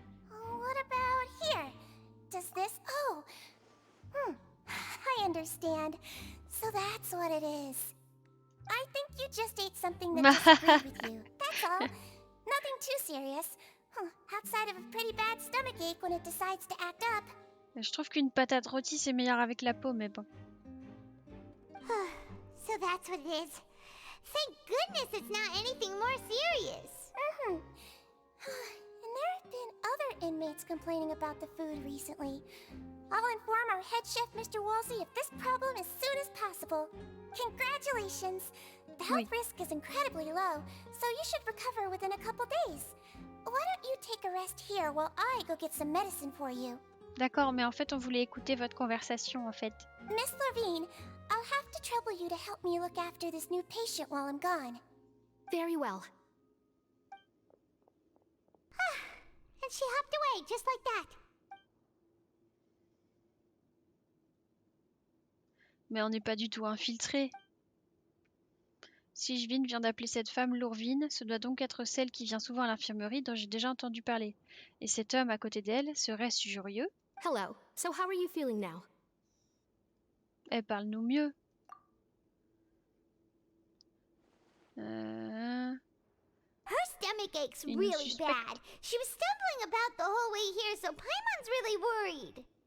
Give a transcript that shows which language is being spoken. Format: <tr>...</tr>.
<en>What about here? Does this... Oh. I understand. So that's what it is. I think you just ate something that disagreed with you. That's all. Nothing too serious. Outside of a pretty bad stomachache when it decides to act up.</en> <fr>Je trouve qu'une patate rôtie c'est meilleur avec la peau, mais bon.</fr> <en>So that's what it is. Thank goodness it's not anything more serious. And there have been other inmates complaining about the food recently. I'll inform our head chef, Mr. Wolsey, of this problem as soon as possible. Congratulations! The health risk is incredibly low, so you should recover within a couple days. Why don't you take a rest here while I go get some medicine for you?</en> <fr>D'accord, mais en fait, on voulait écouter votre conversation, en fait.</fr> <en>Miss Levine, I'll have to trouble you to help me look after this new patient while I'm gone. Very well. And she hopped away just like that.</en> <fr>Mais on n'est pas du tout infiltré. Sigevin vient d'appeler cette femme Lourvine, ce doit donc être celle qui vient souvent à l'infirmerie dont j'ai déjà entendu parler. Et cet homme à côté d'elle, serait-ce Jurieux?</fr> <en>Hello. So how are you feeling now?</en> <fr>Elle parle-nous mieux.</fr> <en>Her stomach aches really bad. She was stumbling about the whole way here, so Paimon's really worried.</en>